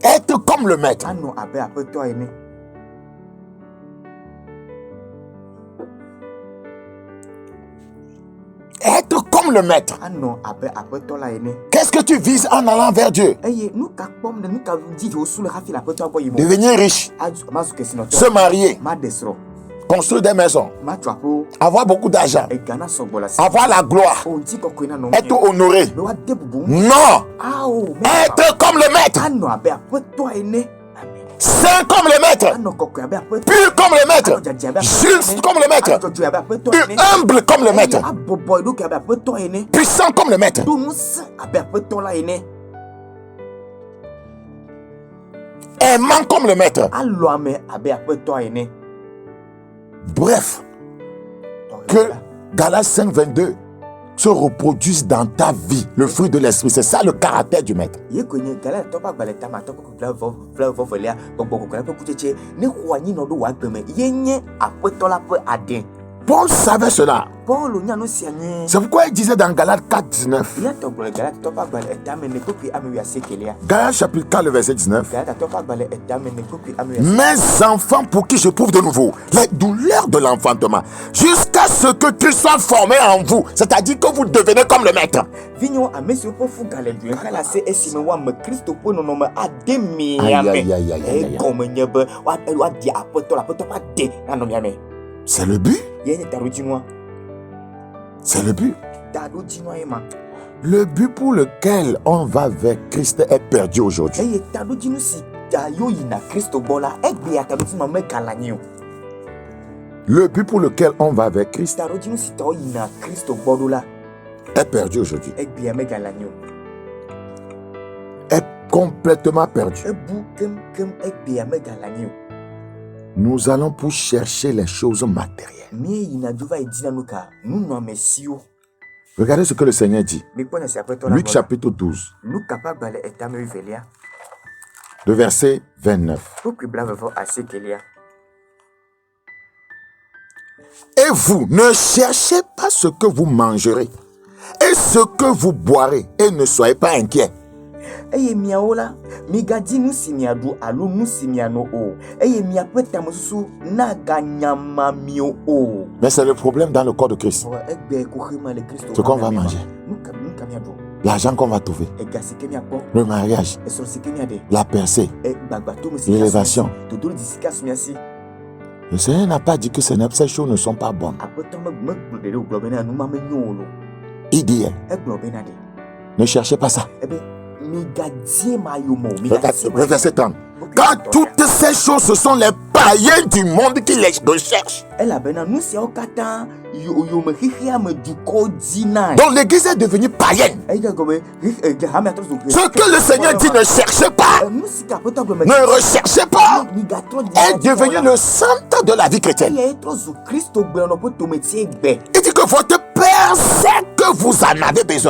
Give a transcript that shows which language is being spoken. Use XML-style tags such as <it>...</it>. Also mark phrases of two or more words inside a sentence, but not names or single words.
<fr>Être comme le maître.</fr> <ee>Ano abe aƒetɔ ene.</ee> <fr>Être comme le maître.</fr> <ee>Ano abe aƒetɔ la ene.</ee> <fr>Qu'est-ce que tu vises en allant vers Dieu?</fr> <ee>Eye nu ka kpɔm ne nu ka di wosu le hafi le aƒetɔ gbɔ yimo.</ee> <fr>Devenir riche.</fr> <ee>Mazu kesinɔtɔ.</ee> <fr>Se marier.</fr> <ee>Ma de srɔ̃.</ee> <fr>Construire des maisons.</fr> <ee>Ma tso aƒewo.</ee> <fr>Avoir beaucoup d'argent.</fr> <ee>Egana sɔgbɔ le asi.</ee> <fr>Avoir la gloire.</fr> <ee>O ŋuti kɔkɔe na nɔ.</ee> <fr>Être honoré.</fr> <ee>Be wa de bubu.</ee> <fr>Non.</fr> <ee>Awo.</ee> <fr>Être comme le maître.</fr> <ee>Ano abe aƒetɔ ene.</ee> <fr>Saint comme le maître.</fr> <ee>Ano kɔkɔe abe aƒetɔ.</ee> <fr>Pur comme le maître. Juste comme le maître.</fr> <ee>Adzɔdzɔe abe aƒetɔ ene.</ee> <fr>Humble comme le maître.</fr> <ee>Abɔbɔ eɖokui abe aƒetɔ ene.</ee> <fr>Puissant comme le maître.</fr> <ee>Do ŋusẽ abe aƒetɔ la ene.</ee> <fr>Aimant comme le maître.</fr> <ee>Alɔ ame abe aƒetɔ ene.</ee> <fr>Bref, que Galates 5:22 se reproduise dans ta vie, le fruit de l'esprit. C'est ça le caractère du maître.</fr> <ee>Ye konye Galates tɔƒe agbalẽ tame atɔ kɔkɔ vɔ velia gbɔgbɔ kɔkɔe ƒe kutsetse ne xɔ anyi nɔ ɖo wɔ agbe me ye nye aƒetɔ la ƒe aɖe.</ee> <fr>Paul savait cela.</fr> <ee>Paul nya nu sia nye.</ee> <fr>C'est pourquoi il disait dans Galates 4:19.</fr> <ee>Ya tɔgblɔ le Galates tɔƒe agbalẽ etame ne kpekpe ame 19.</ee> <fr>Galates chapitre 4, le verset 19.</fr> <ee>Galates tɔƒe agbalẽ etame ne kpekpe ame 19.</ee> <fr>Mes enfants pour qui je prouve de nouveau les douleurs de l'enfantement, jusqu'à ce que Christ soit formé en vous, c'est-à-dire que vous devenez comme le maître.</fr> <ee>Vinyo ame siwo ƒe fu gale due kala se esime woame Kristo ƒe nɔnɔme ade miame. Aïe, aïe, aïe, aïe, aïe. Egɔme nye be woadi aƒetɔ le aƒetɔ ƒe ade nanɔ miame.</ee> <fr>C'est le but.</fr> <ee>Ye nye taɖodzinua.</ee> <fr>C'est le but.</fr> <ee>Taɖodzinua ye ma.</ee> <fr>Le but pour lequel on va vers Christ est perdu aujourd'hui.</fr> <ee>Eye taɖodzinu si yo yina Kristo gbɔ la egbea taɖodzinu megale anyi o.</ee> <fr>Le but pour lequel on va vers Christ</fr> <ee>Taɖodzinu si tɔwo yina Kristo gbɔ ɖo la</ee> <fr>est perdu aujourd'hui.</fr> <ee>egbea megale anyi o.</ee> <fr>Est complètement perdu.</fr> <ee>Ebu kemkem egbea megale anyi o.</ee> <fr>Nous allons pour chercher les choses matérielles.</fr> <ee>Mie yina dzo va yi dina nu ka nunɔamesiwo.</ee> <fr>Regardez ce que le Seigneur dit.</fr> <ee>Mikpɔ nya si aƒetɔ la Luc gbɔ la.</ee> <fr>chapitre 12,</fr> <ee>Luka ƒe agbalẽ etame wuivelia.</ee> <fr>le verset 29.</fr> <ee>Kpekpe blaeve asiekelia.</ee> <fr>Et vous, ne cherchez pas ce que vous mangerez et ce que vous boirez, et ne soyez pas inquiets.</fr> <ee>Eye miawo la, migadi nu si miaɖu alo nu si miano o. Eye miaƒe tamesusu naganyama mio o.</ee> <fr>Mais c'est le problème dans le corps de Christ.</fr> <ee>Egbe koxema le Kristo.</ee> <fr>Ce qu'on va manger,</fr> <ee>Nuka miaɖu.</ee> <fr>l'argent qu'on va trouver,</fr> <ee>Ega si ke miakpɔ.</ee> <fr>le mariage,</fr> <ee>Esrɔ̃ si ke miaɖe.</ee> <fr>la percée,</fr> <ee>Gbagbatome si</ee> <fr>l'élévation.</fr> <ee>dodolo di sika su miasi.</ee> <fr>Le Seigneur n'a pas dit que ces choses ne sont pas bonnes.</fr> <ee>Aƒetɔ megblɔ ɖe wògblɔ bena numa menyo o lo.</ee> <fr>Il dit,</fr> <ee>Egblɔ bena ɖe.</ee> <fr>ne cherchez pas ça.</fr> <ee>Ebe migadie ma yomo.</ee> <fr>Le verset 30. Car toutes ces choses, ce sont les païens du monde qui les recherchent.</fr> <ee>Elabena nu siawo katã yome xexea me dukɔwo dinae.</ee> <fr>Donc l'église est devenue païenne. Ce que le Seigneur dit, ne cherchez pas, ne recherchez pas, est devenu le centre de la vie chrétienne. Il dit que votre Père sait que vous en avez besoin.</fr>